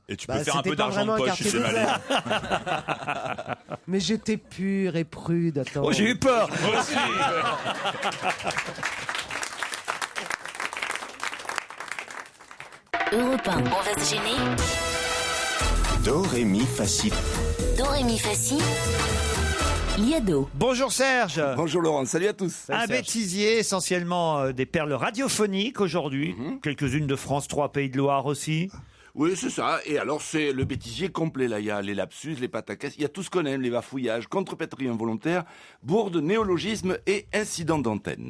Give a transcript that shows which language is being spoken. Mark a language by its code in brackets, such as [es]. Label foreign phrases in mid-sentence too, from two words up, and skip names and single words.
[fr] Et tu peux faire un peu d'argent de poche si c'est malin. Mais j'étais pure et prude, attends. Oh, j'ai eu peur. Moi aussi. Europe 1, on va se gêner. Do, ré, mi, fa, si. Do, ré, mi, fa, si. Liado. Bonjour Serge. Bonjour Laurent, salut à tous. Un bêtisier, essentiellement des perles radiophoniques aujourd'hui. Quelques-unes de France 3, Pays de Loire aussi. Oui, c'est ça. Et alors, c'est le bêtisier complet, là. Il y a les lapsus, les pataquès, il y a tout ce qu'on aime, les bafouillages, contrepétries involontaires, bourdes, néologismes et incidents d'antenne.